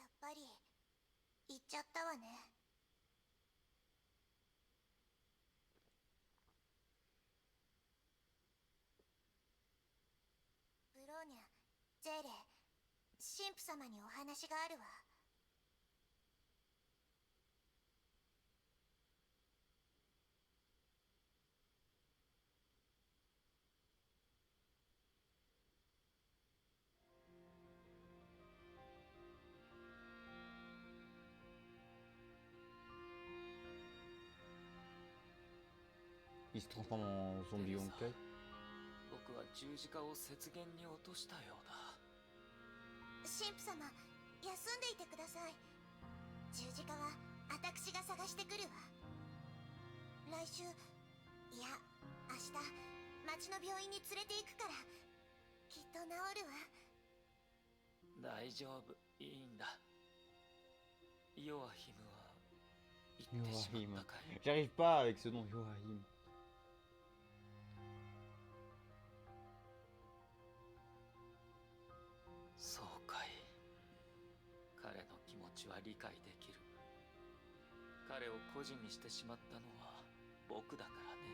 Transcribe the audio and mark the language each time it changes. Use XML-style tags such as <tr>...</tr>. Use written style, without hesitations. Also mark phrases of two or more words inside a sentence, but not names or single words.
<ja>ぱり行っちゃったわね。ブローニャ、ゼーレ、神父様にお話があるわ。</ja> <fr>Il se transforme en zombie honkai.</fr> <ja>僕は十字架を雪原に落としたようだ。神父様、休んでいてください。十字架は私が探してくるわ。来週、いや明日、町の病院に連れて行くから、きっと治るわ。大丈夫、いいんだ。ヨアヒムは行ってしまったかい。</ja> <fr>J'arrive pas avec ce nom, Yoahim.</fr> <ja>そうかい。彼の気持ちは理解できる。彼を孤児にしてしまったのは僕だからね。</ja>